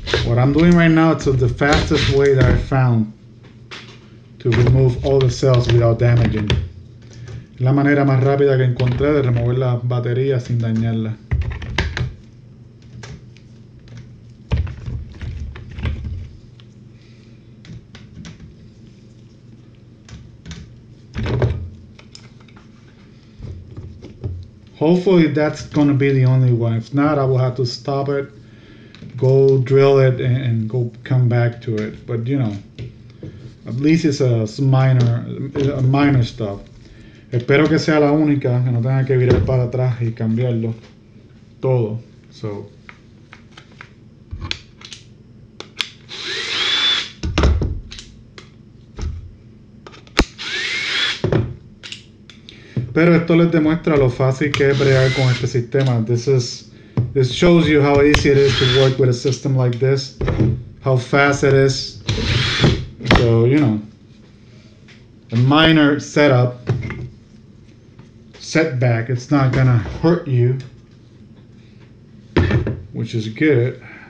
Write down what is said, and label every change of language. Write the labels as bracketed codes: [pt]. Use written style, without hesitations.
[en] What I'm doing right now is the fastest way that I found to remove all the cells without damaging. [es] La manera más rápida que encontré de remover la batería sin dañarla. [en] Hopefully that's gonna be the only one. If not, I will have to stop it, go drill it, and come back to it. But you know, at least it's a minor stuff. [es] Espero que sea la única, que no tenga que virar para atrás y cambiarlo todo. So pero esto les demuestra lo fácil que es bregar con este sistema. [en] This shows you how easy it is to work with a system like this, how fast it is. So, you know, a minor setback, it's not gonna hurt you, which is good.